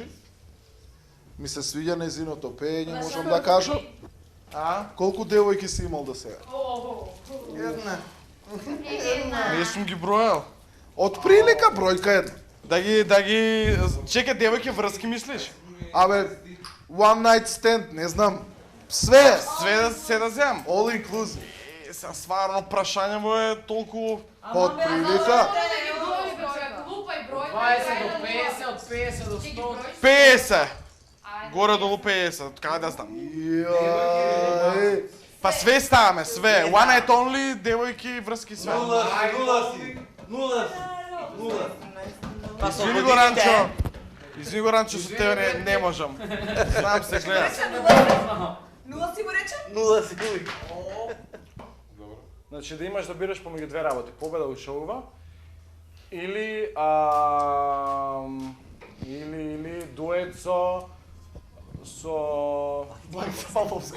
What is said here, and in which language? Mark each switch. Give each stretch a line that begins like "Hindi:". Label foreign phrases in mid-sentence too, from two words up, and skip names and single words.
Macedonian: Ми се свиѓа незиното пеење, можам да кажам. Колку девојки си имал до сега? Една. Не сум ги бројал. Од прилика бројка една. Да ги чека девојки врски мислиш? Абе,
English: one night stand,
Macedonian: не знам. Све. Све се да земам.
English: All inclusive.
Macedonian: Са стварно прашањево е толку Од прилика. Лупај број. 20 до 50, од 50 до 100. 50. Горе долу 50, каде да знам. Јај. Па све ставаме, све.
English: One night only,
Macedonian: девојки, врски, све. Нула си. Извини го, Ранчо. Извини го, Ранчо, со тебе не можам. Знам се, гледа. Нула си го речем? Нула сигури. Добро. Значи да имаш да бираш помеѓу две работи, победа у шоува или или дует со Благица Павловска.